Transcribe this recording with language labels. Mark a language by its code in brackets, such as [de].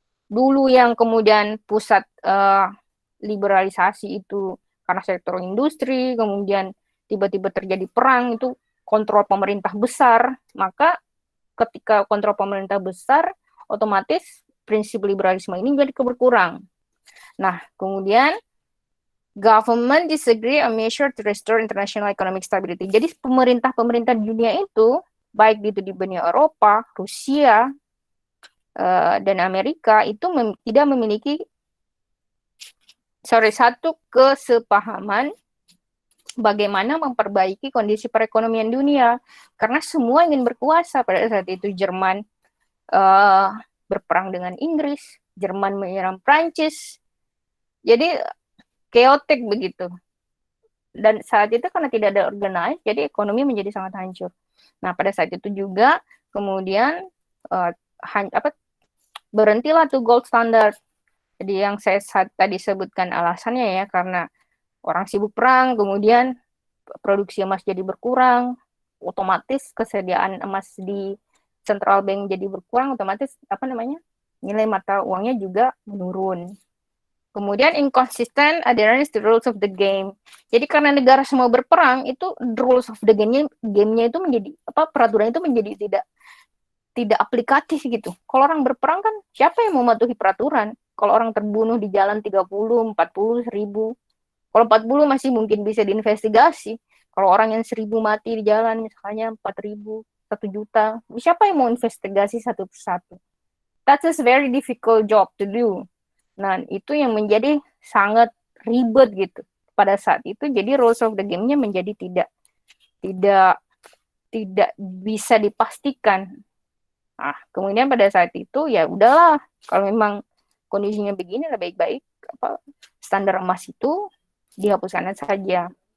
[id] Dulu yang kemudian pusat liberalisasi itu karena sektor industri, kemudian tiba-tiba terjadi perang, itu kontrol pemerintah besar. Maka ketika kontrol pemerintah besar, otomatis prinsip liberalisme ini menjadi berkurang. Nah, kemudian [en] government disagree on measure to restore international economic stability. [id] Jadi pemerintah-pemerintah di dunia itu, baik itu di benua Eropa, Rusia, dan Amerika, itu tidak memiliki satu kesepahaman bagaimana memperbaiki kondisi perekonomian dunia. Karena semua ingin berkuasa pada saat itu. Jerman berperang dengan Inggris, Jerman menyerang Prancis. Jadi chaotic begitu. Dan saat itu karena tidak ada organize, jadi ekonomi menjadi sangat hancur. Nah, pada saat itu juga kemudian berhentilah tuh gold standard. Jadi yang saya tadi sebutkan alasannya ya, karena orang sibuk perang, kemudian produksi emas jadi berkurang, otomatis kesediaan emas di central bank jadi berkurang, otomatis nilai mata uangnya juga menurun. Kemudian [en] inconsistent adherence to rules of the game. [id] Jadi karena negara semua berperang, itu [en] rules of the game- [id] nya itu menjadi peraturan itu menjadi tidak aplikatif gitu. Kalau orang berperang kan siapa yang mematuhi peraturan? Kalau orang terbunuh di jalan 30, 40, 1000. Kalau 40 masih mungkin bisa diinvestigasi. Kalau orang yang 1000 mati di jalan misalnya 4000, 1 juta, siapa yang mau investigasi satu persatu? [en] That's a very difficult job to do. [id] Nah, itu yang menjadi sangat ribet gitu. Pada saat itu jadi [en] rules of the game- [id] nya menjadi tidak bisa dipastikan. Nah, kemudian pada saat itu ya udahlah, kalau memang kondisinya begini lebih baik standar emas itu dihapuskan saja.